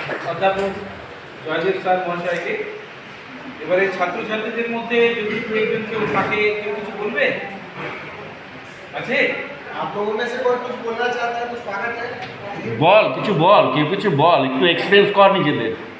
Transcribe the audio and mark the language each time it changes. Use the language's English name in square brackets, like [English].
[Bangla] অধ্যাপক জয়দীপ স্যার মহাশয়কে এবারে ছাত্রছাত্রীদের মধ্যে যদি একজন কেউ থাকে, কেউ কিছু বলবে আছে? [Hindi] आप लोगों में से कोई कुछ बोलना चाहता है तो स्वागत है। [Bangla] বল কিছু বল, কেউ কিছু বল, একটু এক্সপিরিয়েন্স কর নিজেদের।